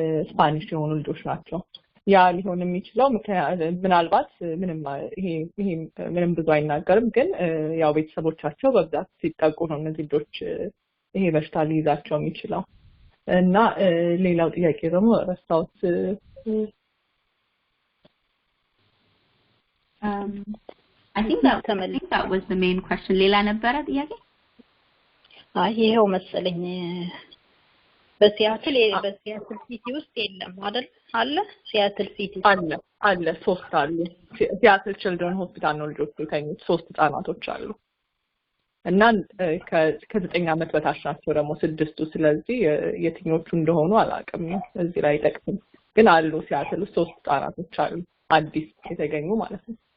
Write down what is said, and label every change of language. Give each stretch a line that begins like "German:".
Amharic: ስፓኒሽ የሆኑ ልጆች ናቸው ያ ሊሆን የሚችለው ምናልባት ይሄ ምንም ብዙ አይናገርም ግን ያው ቤተሰቦቻቸው በብዛት ሲጠቁ ነው እነዚህ ልጆች ይሄ በሽታ ሊይዛቸው የሚችለው እና ሌላው ጥያቄ ደግሞ ረሳሁት
English: I think that was the main question
Amharic: ሌላ ነበረ ጥያቄ ይሄው መሰለኝ በሲያትል ሲቲ ውስጥ የለም አይደል አለ ሲያትል ሲቲ አለ 3 አሉ ሲያትል ችልድረን ሆስፒታል ነው ልጆች የተኙት 3 ህጻናቶች አሉ እና ከ9 ዓመት በታች ናቸው ደግሞ 6ቱ ስለዚህ የትኞቹ እንደሆኑ አላውቅም እዚህ ላይ ጠቅም ግን አሉ ሲያትል 3 ህጻናቶች አሉ አዲስ የተገኙ ማለት ነው